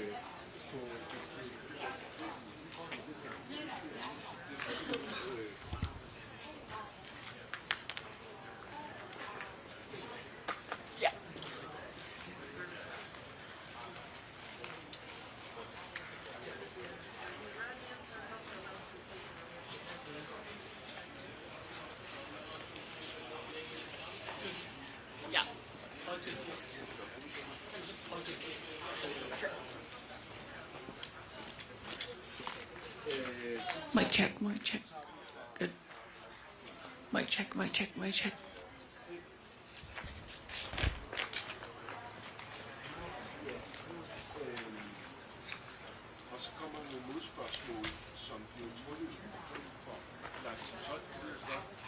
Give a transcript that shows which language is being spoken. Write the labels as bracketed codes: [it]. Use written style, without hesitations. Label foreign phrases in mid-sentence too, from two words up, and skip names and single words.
[da] ja. Ja. [en] Mic check, mic check. Good. Mic check, mic check, mic check. [da] Og så kommer nogle modspørgsmål, som bliver trukket for Lars. Ja.